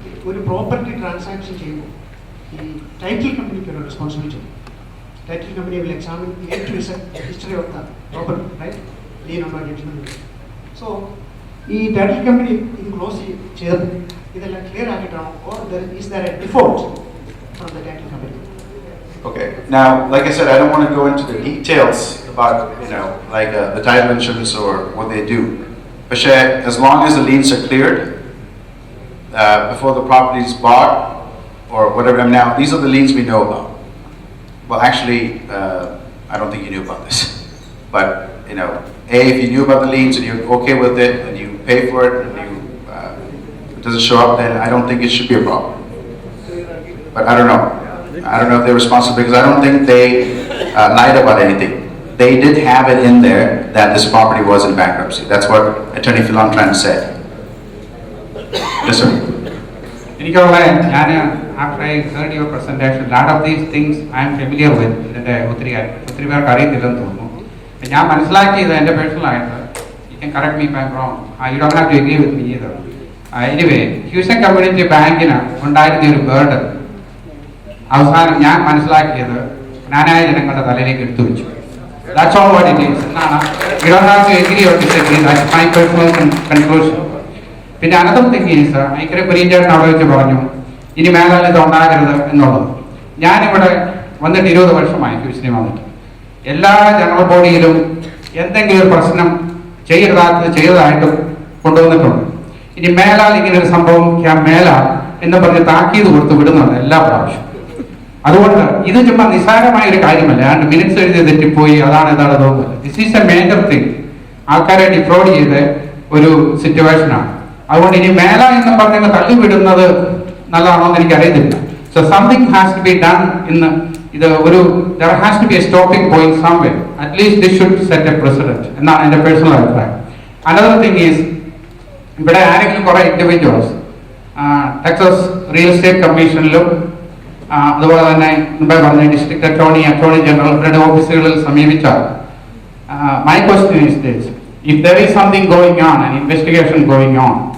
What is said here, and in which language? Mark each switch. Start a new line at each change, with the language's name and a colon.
Malayalam: ഒരു property transaction ചെയ്യുമ്പോൾ ഈ ടൈറ്റിൽ കമ്പനിക്ക് ഒരു റെസ്പോൺസിബിലിറ്റി ഉണ്ട്.
English: Title company will examine A to Z history of the property, right? Lien on judgement.
Malayalam: So ഈ ടൈറ്റിൽ കമ്പനി ഇത് ക്ലോസ് ചെയ്തത് ഇതെല്ലാം clear ആക്കിയിട്ടാണോ,
English: Or is there a default from the title company? Okay. Now, like I said, I don't want to go into the details about like the title insurance or what they do. But as long as the liens are cleared before the property is bought or whatever. I mean, now these are the liens we know about. Well, actually, I don't think you knew about this. But if you knew about the liens and you're okay with it and you pay for it and it doesn't show up, then I don't think it should be a problem. But I don't know. I don't know if they're responsible because I don't think they lied about anything. They did have it in there that this property was in bankruptcy. That's what Attorney Philantran said. Yes, sir. After I heard your presentation, a lot of these things I am familiar with.
Malayalam: ഒത്തിരി പേർക്ക് അറിയത്തില്ലെന്ന് തോന്നുന്നു. ഞാൻ മനസ്സിലാക്കിയത് എൻ്റെ പേഴ്സണലായിട്ട്,
English: you can correct me if I'm wrong. You don't have to agree with me either.
Malayalam: Anyway, Houston community ബാങ്കിന് ഉണ്ടായിരുന്ന ഒരു ബേർഡൻ അവസാനം ഞാൻ മനസ്സിലാക്കിയത് ജ്ഞാനായ ജനങ്ങളുടെ തലയിലേക്ക് എടുത്തു വെച്ചു.
English: That's all what it is. You don't have to agree or disagree. That's my personal conclusion.
Malayalam: പിന്നെ
English: another thing is,
Malayalam: ഐക്കരെ കുര്യൻചേട്ടൻ അവിടെ വെച്ച് പറഞ്ഞു ഇനി മേലാൽ ഇത് ഉണ്ടാകരുത് എന്നുള്ളത്. ഞാനിവിടെ വന്നിട്ട് 20 വർഷമായി ക്യൂസിനെ വന്നിട്ട് എല്ലാ ജനറൽ ബോഡിയിലും എന്തെങ്കിലും ഒരു പ്രശ്നം ചെയ്തതായിട്ട് കൊണ്ടുവന്നിട്ടുണ്ട്. ഇനി മേലാൽ ഇങ്ങനെ ഒരു സംഭവം മേലാൽ എന്ന് പറഞ്ഞ് താക്കീത് കൊടുത്ത് വിടുന്നുണ്ട് എല്ലാ പ്രാവശ്യവും. അതുകൊണ്ട് ഇത് ചുമ്മാ നിസ്സാരമായ ഒരു കാര്യമല്ല. മിനിറ്റ്സ് എഴുതി തെറ്റിപ്പോയി അതാണ് ഇതാണ് തോന്നുന്നത്.
English: This is a major thing.
Malayalam: ആൾക്കാരെ ഡിഫ്രോഡ് ചെയ്ത് ഒരു സിറ്റുവേഷനാണ്. അതുകൊണ്ട് ഇനി മേല എന്ന് പറഞ്ഞ് തള്ളിവിടുന്നത് നല്ലതാണോ എന്ന് എനിക്കറിയത്തില്ല.
English: so something has to be done
Malayalam: ഇന്ന് ഇത് ഒരു
English: there has to be a stopping point somewhere. At least this should set a precedent
Malayalam: എന്നാണ് എൻ്റെ പേഴ്സണൽ അഭിപ്രായം.
English: Another thing is,
Malayalam: ഇവിടെ ആരെങ്കിലും കുറെ ഇൻഡിവിജ്വൽസ് ടെക്സസ് റിയൽ എസ്റ്റേറ്റ് കമ്മീഷനിലും അതുപോലെ തന്നെ മുമ്പേ പറഞ്ഞ ഡിസ്ട്രിക്ട് അറ്റോർണി ജനറൽ ഇവരുടെ ഓഫീസുകളിൽ സമീപിച്ചാൽ
English: my question is this: if there is something going on, an investigation going on,